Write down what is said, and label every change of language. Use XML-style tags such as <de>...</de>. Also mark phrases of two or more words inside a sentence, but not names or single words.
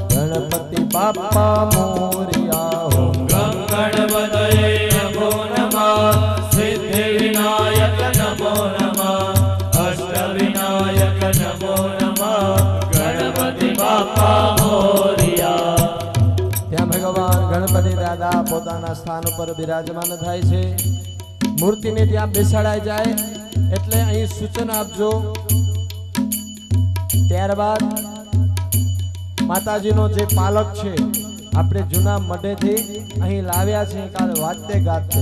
<mr>गणपति बाप्पा मोरिया।</mr> <sa>ओम गं गणपतये नमो नमः। सिद्धि विनायक नमो नमः। अष्ट विनायक नमो नमः।</sa> <mr>गणपति बाप्पा मोरिया।</mr> <gu>ત્યાં ભગવાન ગણપતિ દાદા પોતાના સ્થાન ઉપર બિરાજમાન થાય છે। મૂર્તિને ત્યાં બેસાડાઈ જાય એટલે અહીં સૂચના આપજો। ત્યારબાદ માતાજીનો જે પાલક છે આપણે જૂના મઢેથી અહીં લાવ્યા છે કાલે વાતે ગાતે।</gu>